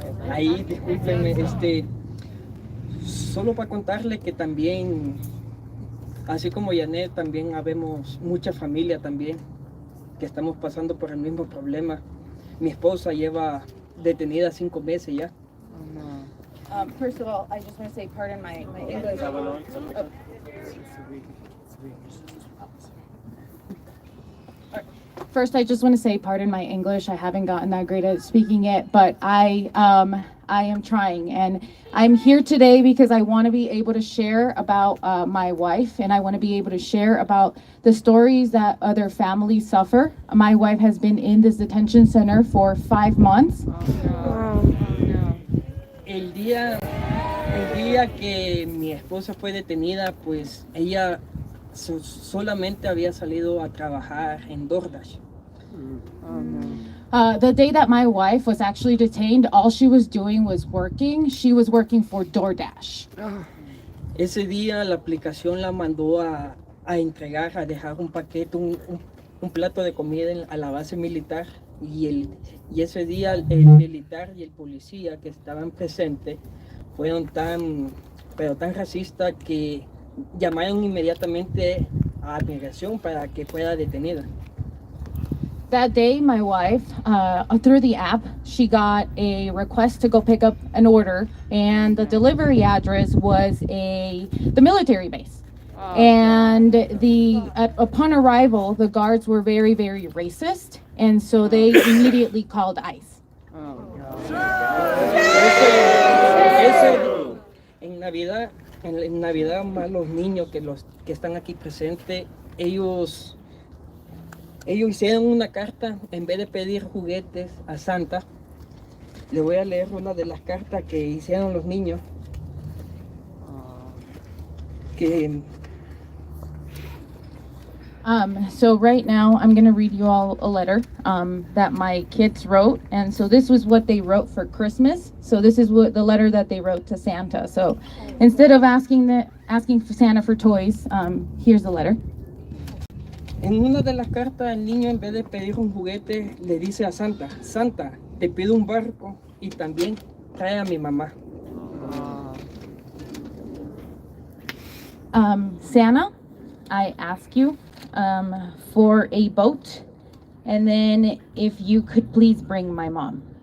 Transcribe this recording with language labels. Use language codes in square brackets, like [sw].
[es] Ahí discúlpenme, solo para contarle que también, así como Jeanette, también habemos mucha familia también que estamos pasando por el mismo problema. Mi esposa lleva detenida 5 meses ya. [en] First of all, I just want to say pardon my English. First, I just want to say pardon my English. I haven't gotten that great at speaking it, but I am trying, and I'm here today because I want to be able to share about my wife, and I want to be able to share about the stories that other families suffer. My wife has been in this detention center for 5 months. [es] El día que mi esposa fue detenida, pues ella solamente había salido a trabajar en DoorDash. [en] The day that my wife was actually detained, all she was doing was working. She was working for DoorDash. [es] Ese día la aplicación la mandó a entregar, a dejar un paquete, un plato de comida a la base militar. Y ese día el militar y el policía que estaban presentes fueron tan racistas que llamaron inmediatamente a migración para que fuera detenida. [en] That day, my wife, through the app, she got a request to go pick up an order, and the delivery address was the military base. And upon arrival, the guards were very, very racist, and so they immediately called ICE. [es] en Navidad más los niños los que están aquí presentes, ellos hicieron una carta, en vez de pedir juguetes a Santa. Le voy a leer una de las cartas que hicieron los niños. Que [en] So right now I'm going to read you all a letter that my kids wrote. And so this was what they wrote for Christmas. So this is what the letter that they wrote to Santa. So instead of asking for Santa for toys, here's the letter. [es] En una de las cartas el niño, en vez de pedir un juguete, le dice a Santa: Santa, te pido un barco y también trae a mi mamá. [en] Santa, I ask you for a boat, and then if you could please bring my mom.